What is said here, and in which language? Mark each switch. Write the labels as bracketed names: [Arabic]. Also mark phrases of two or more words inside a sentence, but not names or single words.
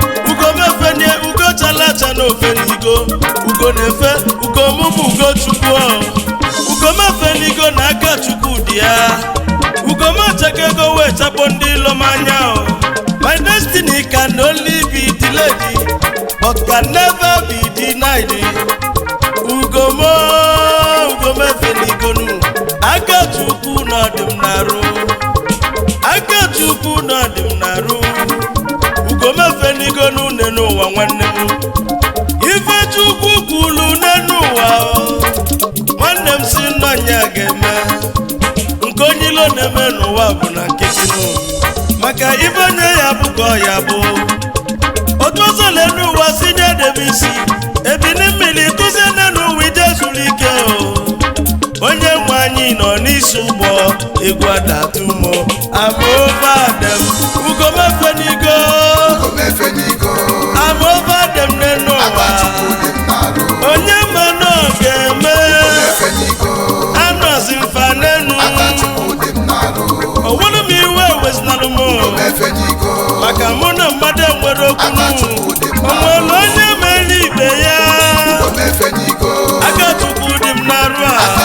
[Igbo] Ugo mefenie, ugo chala acha n'ofenigo. Ugo na-efe, ugo mụ bụ ugo Chukwu o. Ugo mefenigo na aka Chukwu dị ya. Ugo mechaka ego wee chakpo ndị ilo m anya o. [English] My destiny can only be delayed, but can never be denied. [Igbo] Ugo mo, ugo mefenigo nu. Aka Chukwu na ọ dị m n'arụ. Aka Chukwu na ọ dị m n'arụ. Ugo mefenigo nu nne n'ụwa nwanne m. Ife Chukwu kwulu nne n'ụwa o. Nwanne m si nna nya ga-eme. Nke onye ilo na-eme n'ụwa bụ na nkịtị nụ. Maka ife onye ya bụ ka ọ ya bụ. Otu ọzọ lee n'ụwa si nye debe isi. Ebili mmiri tụzie nne n'ụwa ije zuru ike o. Onye nwe anyị nọ n'isi ụgbọ, egwu adatụ m. [English] I'm over them. [Igbo] Ugo mefenigo. [English] I'm over them [Igbo] nne n'ụwa. Onye ma na ọ ga-eme. Anọzi m fa n'enu. Onwere m iwe ewezinalụ m. Maka mụ na mmadụ enwere okwu nụ. O nwere onye mere ibe ya. Aka Chukwu dị m n'arụ a.